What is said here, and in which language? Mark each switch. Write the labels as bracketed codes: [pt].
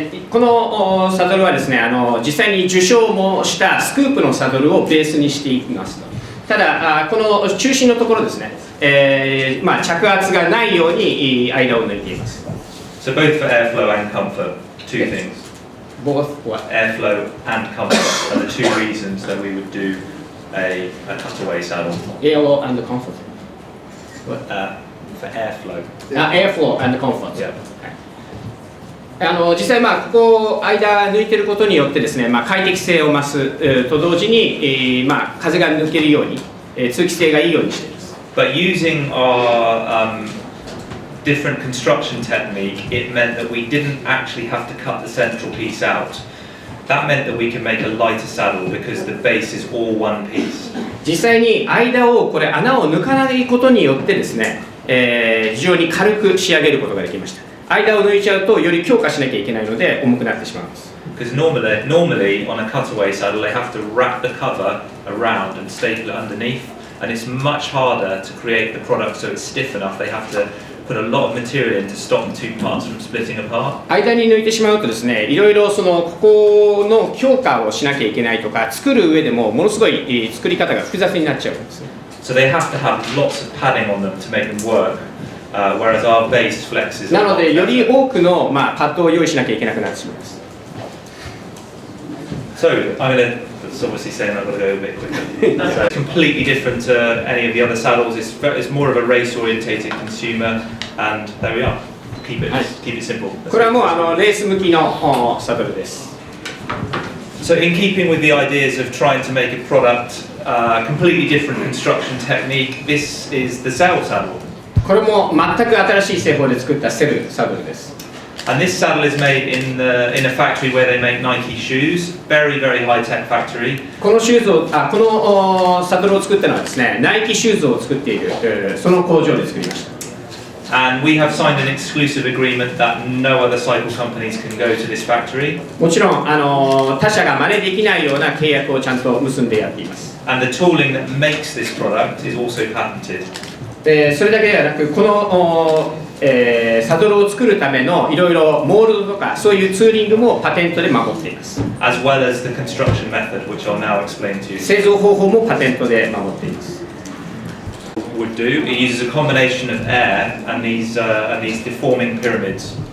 [ja] このサドルはですね、実際に受賞もしたスクープのサドルをベースにしていきますと。ただこの中心のところですね、着圧がないように間を抜いています。 [en] So both for airflow and comfort, two things. Both what? Airflow and comfort are the two reasons that we would do a cutaway saddle. Airflow and comfort. What? For airflow. Airflow and comfort. Yeah. [ja] 実際ここ間抜いてることによってですね、快適性を増すと同時に、風が抜けるように、通気性がいいようにしています。 [en] But using our different construction technique, it meant that we didn't actually have to cut the central piece out. That meant that we can make a lighter saddle because the base is all one piece. [ja] 実際に間を穴を抜かないことによってですね、非常に軽く仕上げることができました。間を抜いちゃうとより強化しなきゃいけないので重くなってしまいます。 [en] Because normally on a cutaway saddle they have to wrap the cover around and staple it underneath, and it's much harder to create the product so it's stiff enough. They have to put a lot of material in to stop the two parts from splitting apart. [ja] 間に抜いてしまうとですね、いろいろここの強化をしなきゃいけないとか、作る上でもものすごい作り方が複雑になっちゃうんですね。 [en] So they have to have lots of padding on them to make them work. Whereas our base flexes. [ja] なのでより多くのパッドを用意しなきゃいけなくなってしまいます。 [en] So I'm going to. It's obviously saying I've got to go a bit quicker. So completely different to any of the other saddles. It's more of a race-orientated consumer, and there we are. Keep it simple. [ja] これはもうレース向きのサドルです。 [en] So in keeping with the ideas of trying to make a product completely different construction technique, this is the Cell saddle. [ja] これも全く新しい製法で作ったセルサドルです。 [en] And this saddle is made in a factory where they make Nike shoes, very high-tech factory. [ja] このサドルを作ったのはですね、ナイキシューズを作っているその工場で作りました。 [en] And we have signed an exclusive agreement that no other cycle companies can go to this factory. [ja] もちろん他社が真似できないような契約をちゃんと結んでやっています。 [en] And the tooling that makes this product is also patented. [ja] それだけではなく、このサドルを作るためのいろいろモールドとかそういうツーリングもパテントで守っています。 [en] As well as the construction method, which I'll now explain to you. [ja] 製造方法もパテントで守っています。 [en] Would do. It uses a combination of air and these deforming pyramids.